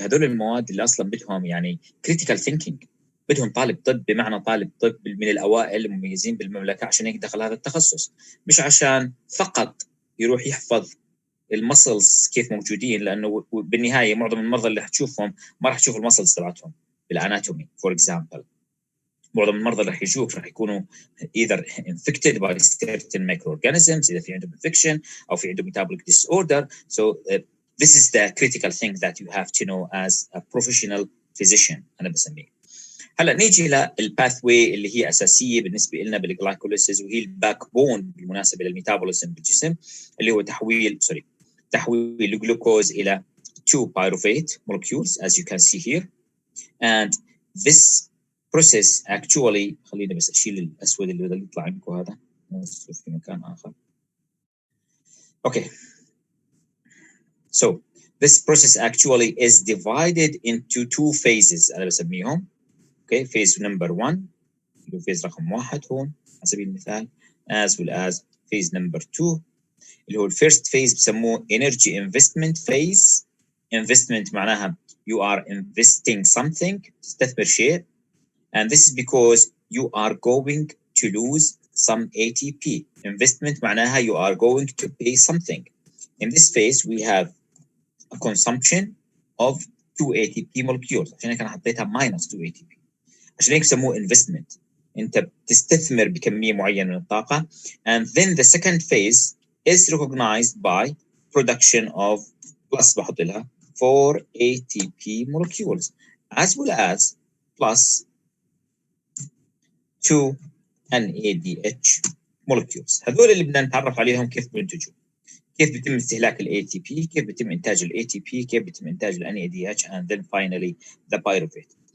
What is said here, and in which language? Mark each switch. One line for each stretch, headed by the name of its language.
Arabic: هذول المواد اللي اصلا بدهم يعني
English: critical thinking،
Arabic: بدهم طالب طب بمعنى طالب طب من الاوائل المميزين بالمملكه عشان هيك دخل هذا التخصص، مش عشان فقط يروح يحفظ المسلز كيف موجودين، لانه بالنهايه معظم المرضى اللي حتشوفهم ما راح تشوف المسلز تبعتهم بالاناتومي فور اكزامبل. معظم المرضى اللي راح يجوك راح يكونوا
English: either infected by certain microorganisms،
Arabic: اذا في عندهم infection او في عندهم
English: metabolic disorder. So this is the critical thing that you have to know as a professional physician
Arabic: انا بسميه. هلا نيجي للباثوي اللي هي اساسيه بالنسبه لنا بالجلايكوليسيس، وهي الباك بون بالمناسبه للميتابوليزم بالجسم، اللي هو تحويل الجلوكوز الى
English: two pyruvate molecules, as you can see here. And this process actually,
Arabic: خليني بس أشيل الأسود اللي بدأ يطلع عندكم هذا في مكان آخر.
English: Okay. So this process actually is divided into two phases
Arabic: أنا بسميهم.
English: Okay, phase number 1 phase
Arabic: رقم 1 هون على سبيل المثال,
English: as well as phase number 2
Arabic: اللي هو
English: first phase
Arabic: بسموه
English: energy investment phase. Investment
Arabic: معناها
English: you are investing something,
Arabic: تستثمر شيء,
English: and this is because you are going to lose some ATP. Investment
Arabic: معناها
English: you are going to pay something. In this phase we have a consumption of 2 ATP molecules.
Arabic: عشان هيك أنا حطيتها
English: minus 2 ATP.
Arabic: عشان هيك بسموه investment. أنت بتستثمر بكمية معينة من الطاقة.
English: And then the second phase is recognized by production of plus
Arabic: بحط لها
English: 4 ATP molecules as well as plus 2 NADH molecules.
Arabic: هذول اللي بدنا نتعرف عليهم كيف بينتجوا, كيف بيتم استهلاك ال ATP, كيف بيتم إنتاج ال ATP, كيف بيتم إنتاج ال NADH,
English: and then finally the pyruvate.